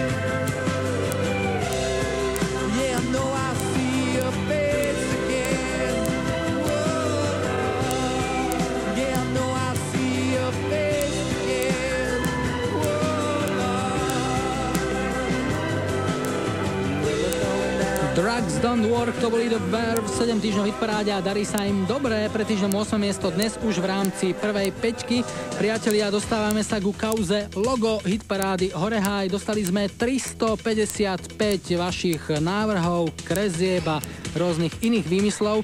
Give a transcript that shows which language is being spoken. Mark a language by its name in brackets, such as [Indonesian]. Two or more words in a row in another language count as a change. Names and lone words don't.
[English] Yeah, I know I'll see your face again. Whoa. Yeah, I know I'll see your face again. Whoa, Lord. [Slovak] Drugs Don't Work, to boli The Verve, 7 týždňov hitparáde a darí sa im dobre. Pre týždňom 8. miesto dnes už v rámci prvej peťky. Priatelia, dostávame sa ku kauze logo hitparády Hore High. Dostali sme 355 vašich návrhov, krezieb a rôznych iných výmyslov.